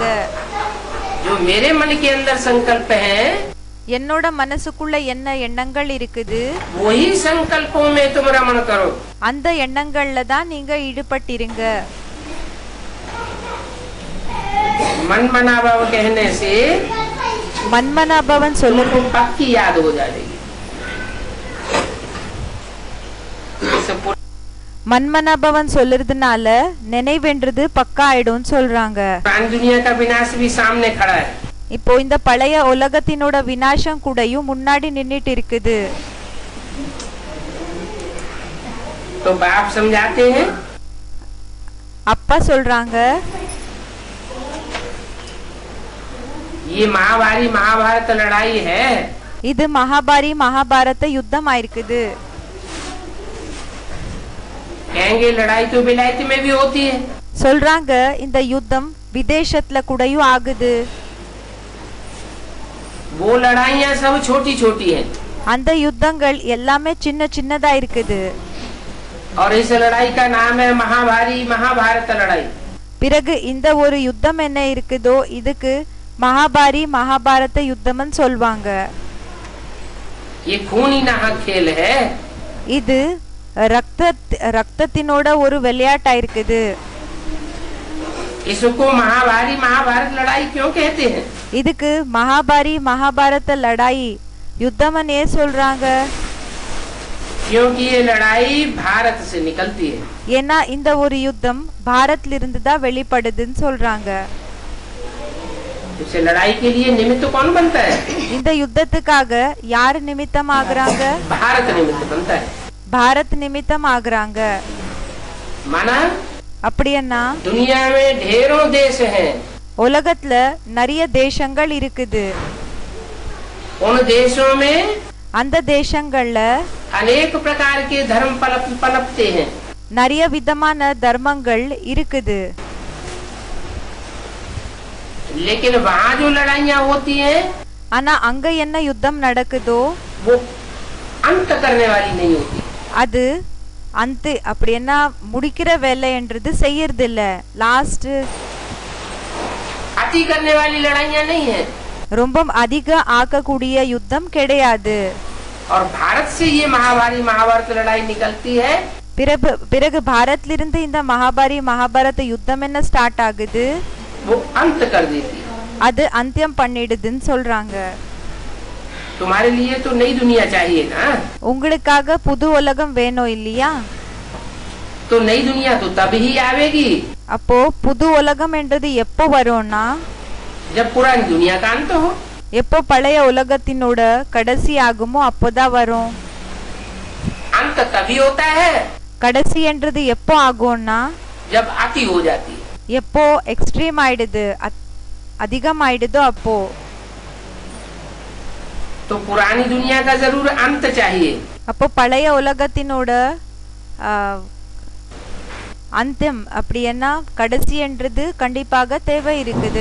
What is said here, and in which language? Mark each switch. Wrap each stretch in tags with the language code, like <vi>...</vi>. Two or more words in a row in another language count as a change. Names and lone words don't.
<hi>जो मेरे मन के अंदर संकल्प है</hi> <ta>என்னோட மனசுக்குள்ள என்ன எண்ணங்கள் இருக்குது</ta> <hi>वही संकल्पों में तुम रमण करो.</hi> <ta>அந்த எண்ணங்கள்ல தான் நீங்க ஈடுபட்டிருங்க.</ta> <hi>मन मना भव कहने से</hi> <ta>மன்மனா பவன் சொல்லுங்க</ta> <hi>तुमको पक्की याद हो जाएगी.</hi> <ta>மன்மனா பவன் சொல்றதுனால நினைவென்றது பக்கா ஆயிடும் சொல்றாங்க.</ta> <hi>दुनिया का विनाश भी सामने खड़ा है.</hi> <ta>இப்போ இந்த பழைய உலகத்தினோட விநாசம் கூடயும் முன்னாடி நின்னுட்டு இருக்குது.</ta> <hi>तो बाप समझाते हैं</hi> <ta>அப்பா சொல்றாங்க</ta> <hi>ये महाभारी महाभारत लड़ाई है.</hi> <ta>இது மகாபாரி மகாபாரத யுத்தம் ஆயிருக்குது.</ta> <hi>कहेंगे लड़ाई तो विलायत में भी होती है.</hi> <ta>சொல்றாங்க இந்த யுத்தம் விதேசத்துல கூடயும் ஆகுது.</ta> <hi>वो लड़ाइयाँ सब छोटी छोटी हैं.</hi> <ta>அந்த யுத்தங்கள் எல்லாமே சின்ன சின்னதா இருக்குது.</ta> <hi>और इस लड़ाई का नाम है महाभारी महाभारत लड़ाई.</hi> <ta>பிறகு இந்த ஒரு யுத்தம் என்ன இருக்குதோ இதுக்கு மகாபாரி மகாபாரத யுத்தம்னு சொல்வாங்க.</ta> <hi>ये खूनी नाहक खेल है.</hi> <ta>இது ரத்தத்தினோட ஒரு விளையாட்டா இருக்குது.</ta> <hi>इसको महाभारी महाभारत लड़ाई क्यों कहते हैं?</hi> <ta>இதுக்கு மகாபாரி மகாபாரத லடாயி யுத்தம்னு ஏன் சொல்றாங்க?</ta> <hi>क्योंकि ये लड़ाई भारत से निकलती है.</hi> <ta>ஏன்னா இந்த ஒரு யுத்தம் பாரத்ல இருந்து தான் வெளிப்படுதுன்னு சொல்றாங்க.</ta> <hi>इस लड़ाई के लिए निमित्त कौन बनता है?</hi> <ta>இந்த யுத்தத்துக்காக யார் நிமித்தம் ஆகுறாங்க?</ta> <hi>भारत निमित्त बनता है.</hi> <ta>பாரத் நிமித்தம் ஆகுறாங்க.</ta> <hi>माना</hi> <ta>அப்படின்னா</ta> <hi>दुनिया में ढेरों देश हैं.</hi> <ta>உலகத்துல நிறைய தேசங்கள் இருக்குது.</ta> <hi>उन देशों में</hi> <ta>அந்த தேசங்கள்ல</ta> <hi>अनेक प्रकार के धर्म पनपते हैं.</hi> <ta>நிறைய விதமான தர்மங்கள் இருக்குது.</ta> <hi>लेकिन वहाँ जो लड़ाइयाँ होती हैं</hi> <ta>ஆனா அங்க என்ன யுத்தம் நடக்குதோ</ta> <hi>वो अंत करने वाली नहीं होती.</hi> <ta>அது அந்த அப்படின்னா முடிக்கிற வேலைன்றது செய்யறது இல்ல. லாஸ்ட்</ta> <hi>अति करने वाली लड़ाइयाँ नहीं है.</hi> <ta>ரொம்ப அதிக ஆக்கக்கூடிய யுத்தம் கிடையாது.</ta> <hi>और भारत से ये महाभारी महाभारत लड़ाई निकलती है.</hi> <ta>பிறகு பாரத்ல இருந்து இந்த மகாபாரி மகாபாரத யுத்தம் என்ன ஸ்டார்ட் ஆகுது</ta> <hi>वो अंत कर देती है.</hi> <ta>அது அந்தியம் பண்ணிடுதுன்னு சொல்றாங்க.</ta> <hi>तुम्हारे लिए तो नई दुनिया चाहिए ना.</hi> <ta>உங்களுக்காக புது உலகம் வேணும் இல்லையா?</ta> <hi>तो नई दुनिया तो तब ही आवेगी</hi> <ta>அப்போ புது உலகம் என்றது எப்போ வரும்னா</ta> <hi>जब पुरानी दुनिया का अंत हो.</hi> <ta>எப்போ பழைய உலகத்தினோட கடைசி ஆகுமோ அப்போதான் வரும்.</ta> <hi>अंत तभी होता है</hi> <ta>கடைசி என்றது எப்போ ஆகும்னா</ta> <hi>जब अति हो जाती है.</hi> <ta>எப்போ எக்ஸ்ட்ரீம் ஆயிடுது அதிகம் ஆயிடுதோ அப்போ.</ta> <hi>तो पुरानी दुनिया का जरूर अंत चाहिए।</hi> <ta>அப்போ பழைய உலகத்தினோட அந்தியம் அப்படின்னா கடைசி என்றது கண்டிப்பாக தேவை இருக்குது.</ta>